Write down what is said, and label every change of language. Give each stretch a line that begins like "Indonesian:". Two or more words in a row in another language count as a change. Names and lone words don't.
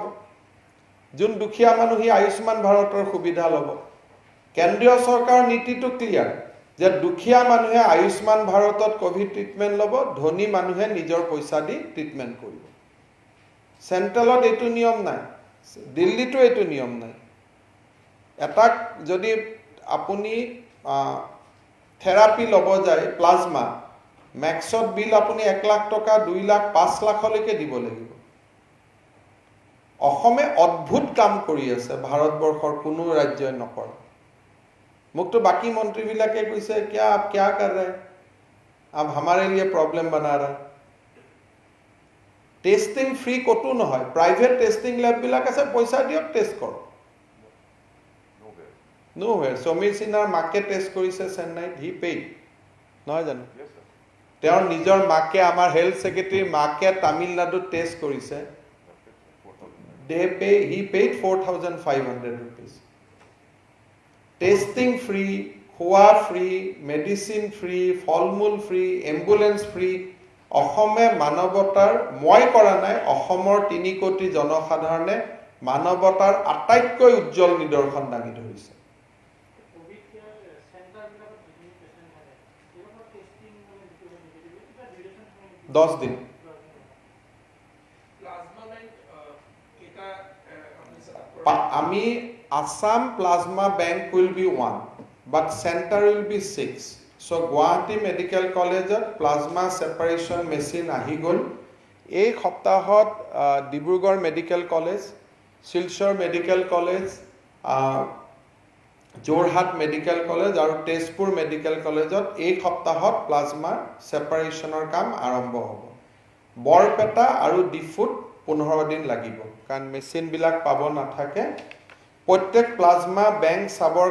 Assamese: যোন দুখীয়া মানুহ আয়ুষ্মান ভাৰতৰ সুবিধা ল'ব কেন্দ্ৰীয় চৰকাৰৰ নীতিটো ক্লিয়াৰ যে দুখীয়া মানুহে আয়ুষ্মান ভাৰতত
English: Covid treatment
Assamese: ল'ব ধনী মানুহে নিজৰ পইচা দি ট্ৰিটমেণ্ট কৰিব চেণ্ট্ৰেলত এইটো নিয়ম নাই দিল্লীতো এইটো নিয়ম নাই এটাক যদি আপুনি থেৰাপি ল'ব যায় প্লাজমা মেক্সত বিল আপুনি 1 লাখ টকা 2 লাখ 5 লাখলৈকে দিব লাগিব অসমে অদ্ভুত কাম কৰি আছে ভাৰতবৰ্ষৰ কোনো ৰাজ্যই নকৰে মুক্তো বাকি মন্ত্ৰীবিলাকে কৈছে
Hindi: क्या आप क्या कर रहे हैं अब हमारे लिए प्रॉब्लम बना रहा है
English: testing free
Assamese: কতো নহয়
English: private testing
Assamese: ল্যাববিলাক আছে পইচা দিয়ক টেষ্ট কৰক nowhere সমীৰ সিনহাৰ মাকে টেষ্ট কৰিছে চেন্নাইত
English: he paid
Assamese: নহয় জানো তেওঁৰ নিজৰ মাকে আমাৰ
English: health secretary
Assamese: মাকে তামিলনাডুত টেষ্ট কৰিছে
English: he paid 4,500 rupees testing free
Assamese: খোৱা ফ্ৰী
English: medicine free
Assamese: ফলমূল ফ্ৰী
English: ambulance free
Assamese: অসমে মানৱতাৰ মই কৰা নাই অসমৰ 3 কোটি জনসাধাৰণে মানৱতাৰ আটাইতকৈ উজ্জ্বল নিদৰ্শন দাঙি ধৰিছে 10 দিন আমি
English: Assam Plasma Bank will be 1 but center will be 6 so Guwahati Medical College plasma separation machine
Assamese: আহি গ'ল এই সপ্তাহত ডিব্ৰুগড় মেডিকেল কলেজ শিলচৰ মেডিকেল কলেজ যোৰহাট মেডিকেল কলেজ আৰু তেজপুৰ মেডিকেল কলেজত এই সপ্তাহত প্লাজমাৰ সেপাৰেশনৰ কাম আৰম্ভ হ'ব বৰপেটা আৰু ডিফুত 15 দিন লাগিব কাৰণ মেচিনবিলাক পাব নাথাকে প্ৰত্যেক
English: plasma bank
Assamese: চাবৰ